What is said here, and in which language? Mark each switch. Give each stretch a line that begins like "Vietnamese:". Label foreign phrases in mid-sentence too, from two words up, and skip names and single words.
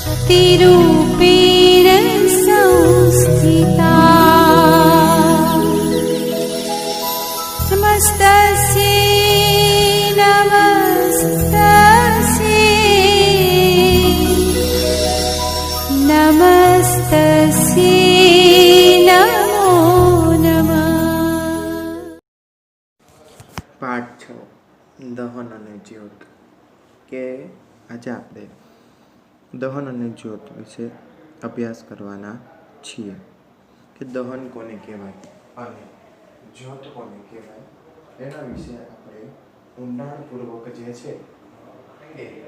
Sanskrit: शक्तिरूपेण संस्थिता नमस्तस्यै नमस्तस्यै नमो नमः।
Gujarati: પાઠ 6 દહન અને જ્યોત કે આજે આપણે દહન અને જ્યોત વિશે અભ્યાસ કરવાના છીએ કે દહન કોને કહેવાય અને જ્યોત કોને કહેવાય એના વિશે આપણે ઊંડાણપૂર્વક જે છે એ